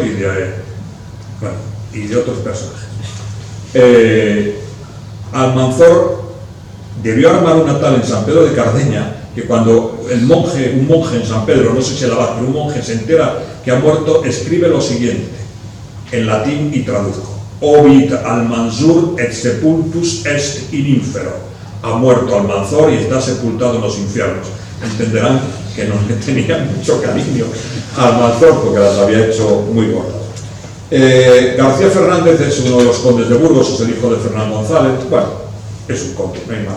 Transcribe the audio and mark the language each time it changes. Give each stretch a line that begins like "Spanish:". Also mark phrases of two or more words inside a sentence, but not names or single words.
Spanish: y de otros personajes. Almanzor debió armar una tal en San Pedro de Cardeña que cuando un monje en San Pedro, no sé si el abad, pero un monje se entera que ha muerto, escribe lo siguiente en latín y traduzco:
Latin: Ovid Almansur et sepultus est in infero.
Spanish: Ha muerto Almanzor y está sepultado en los infiernos. Entenderán que no le tenían mucho cariño a Almanzor porque las había hecho muy gordas. García Fernández es uno de los condes de Burgos, es el hijo de Fernán González, bueno, es un conde, no hay más.